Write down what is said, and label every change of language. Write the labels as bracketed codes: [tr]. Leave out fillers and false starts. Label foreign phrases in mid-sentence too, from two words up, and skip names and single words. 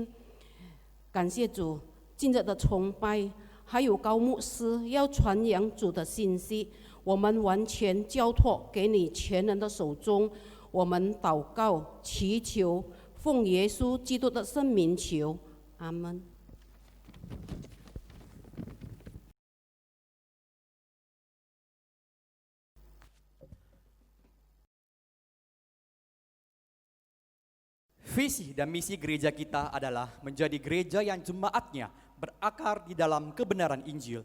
[zh] 感谢主，今日的崇拜还有高牧师要传扬主的信息，我们完全交托给你全能的手中。我们祷告祈求，奉耶稣基督的圣名求，阿们。 [id] Visi dan misi gereja kita adalah menjadi gereja yang jemaatnya berakar di dalam kebenaran Injil.